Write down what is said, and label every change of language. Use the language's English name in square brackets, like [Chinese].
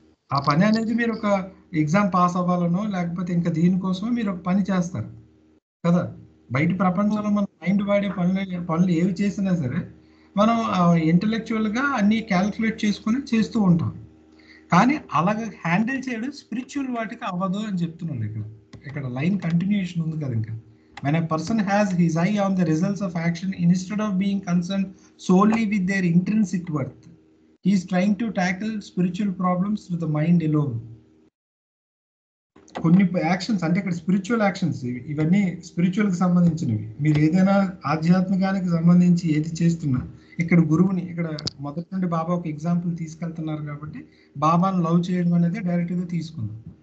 [Telugu] ఆ పని అనేది మీరు ఒక ఎగ్జామ్ పాస్ అవ్వాలనో లేకపోతే ఇంకా దీనికోసమో మీరు ఒక పని చేస్తారు కదా. బయట ప్రపంచంలో మన మైండ్ వాడే పనులు ఏవి చేసినా సరే మనం ఇంటలెక్చువల్గా అన్ని క్యాల్కులేట్ చేసుకుని చేస్తూ ఉంటాం. కానీ అలాగ హ్యాండిల్ చేయడం స్పిరిచువల్ వాటికి అవ్వదు అని చెప్తున్నాడు. ఇక్కడ లైన్ కంటిన్యూషన్ ఉంది కదా. [English] ఇంకా when a person has his eye on the results of action instead of being concerned solely with their intrinsic worth, he is trying to tackle spiritual problems through the mind alone. [Telugu] కొన్ని actions అంటే ఇక్కడ spiritual actions, ఇవన్నీ స్పిరిచువల్కి సంబంధించినవి. మీరు ఏదైనా ఆధ్యాత్మికానికి సంబంధించి ఏది చేస్తున్నా ఇక్కడ గురువుని, ఇక్కడ మొదటి నుండి బాబా ఒక ఎగ్జాంపుల్ తీసుకెళ్తున్నారు కాబట్టి బాబాను లవ్ చేయడం అనేది డైరెక్ట్గా తీసుకుందాం.